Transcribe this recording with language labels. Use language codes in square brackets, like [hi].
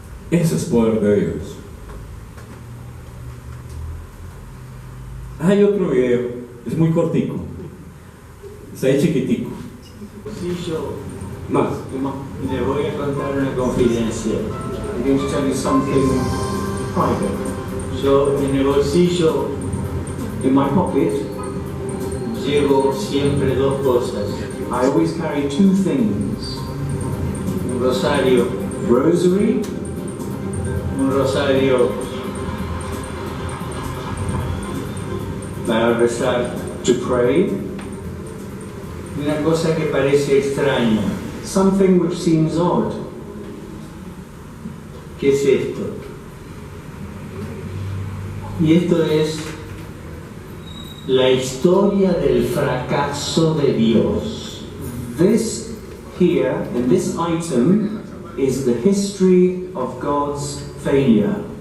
[es] Eso es poder de Dios. Hay otro video, es muy cortico, está ahí chiquitico. Sí, yo Más. le voy a contar una confidencia. [en] I'm going to tell you something private. [es] Yo en el bolsillo, [en] in my pocket, [es] llevo siempre dos cosas. [en] I always carry two things. [es] Un rosario, rosary, un rosario para rezar, [en] to pray. [es] Una cosa que parece extraña, [en] something which seems odd. [es] ¿Qué es esto? Y esto es la historia del fracaso de Dios. [en] This here, in this item, is the history of God's failure.